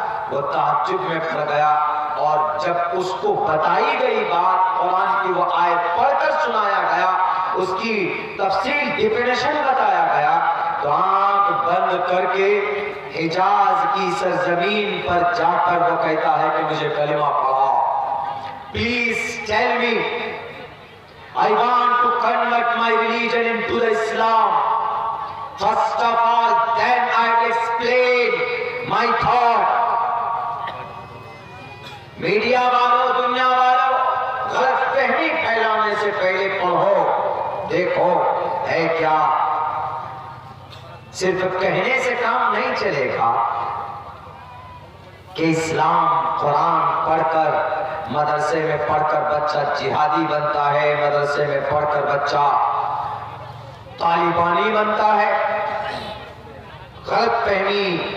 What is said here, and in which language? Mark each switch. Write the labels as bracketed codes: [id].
[ur] وہ تعجب میں پڑ گیا، اور جب اس کو بتائی گئی بات، قرآن کی وہ آیت پڑھ کر سنایا گیا، اس کی تفصیل ڈیفینیشن بتایا گیا، تو آنکھ بند کر کے حجاز کی سرزمین پر جا کر وہ کہتا ہے کہ مجھے کلمہ پڑھا۔ [en] Please tell me, I want to convert my religion into the Islam. First of all, then I will explain my thought. [ur] Media والوں، دنیا والوں، غلط فہمی پھیلانے سے پہلے پڑھو، دیکھو ہے کیا۔ صرف کہنے سے کام نہیں چلے گا کہ اسلام قرآن پڑھ کر مدرسے میں پڑھ کر بچہ جہادی بنتا ہے، مدرسے میں پڑھ کر بچہ طالبانی بنتا ہے۔ غلط فہمی